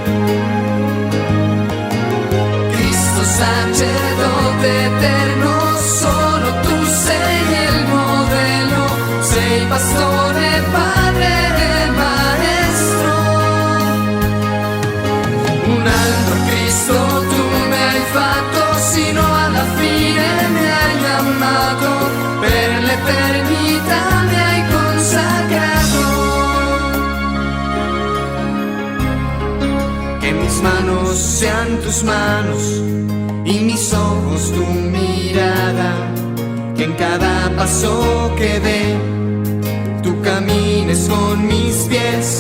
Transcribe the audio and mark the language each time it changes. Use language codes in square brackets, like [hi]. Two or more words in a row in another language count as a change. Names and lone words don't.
[it] Cristo sacerdote eterno, solo tu sei il modello, sei pastore, padre e maestro. Un altro Cristo tu mi hai fatto, sino alla fine mi hai amato, per l'eternità mi hai consacrato. [es] Que mis manos sean tus manos y mis ojos tu mirada, que en cada paso que dé tú camines con mis pies.